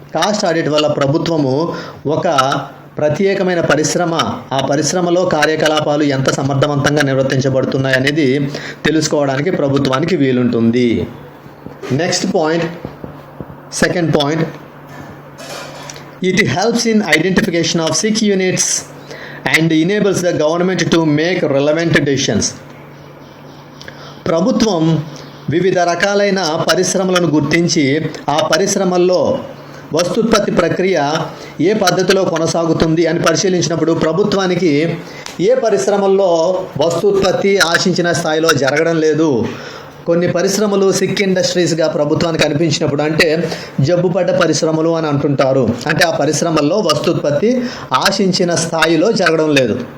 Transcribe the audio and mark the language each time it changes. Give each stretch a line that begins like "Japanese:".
Telugu: Cost audit వల్ల ప్రభుత్వము ఒక ప్రత్యేకమైన పరిశ్రమ, ఆ పరిశ్రమలో కార్యకలాపాలు ఎంత సమర్థవంతంగా నిర్వర్తించబడుతున్నాయి అనేది తెలుసుకోవడానికి ప్రభుత్వానికి వీలుంటుంది.
English: Next point, second point, it helps in identification of sick units and enables the government to make relevant decisions.
Telugu: ప్రభుత్వం వివిధ రకాలైన పరిశ్రమలను గుర్తించి ఆ పరిశ్రమల్లో వస్తూత్పత్తి ప్రక్రియ ఏ పద్ధతిలో కొనసాగుతుంది అని పరిశీలించినప్పుడు ప్రభుత్వానికి ఏ పరిశ్రమల్లో వస్తూత్పత్తి ఆశించిన స్థాయిలో జరగడం లేదు, కొన్ని పరిశ్రమలు సిక్ ఇండస్ట్రీస్గా ప్రభుత్వానికి అనిపించినప్పుడు, అంటే జబ్బుపడ్డ పరిశ్రమలు అని అంటుంటారు, అంటే ఆ పరిశ్రమల్లో వస్తూత్పత్తి ఆశించిన స్థాయిలో జరగడం లేదు.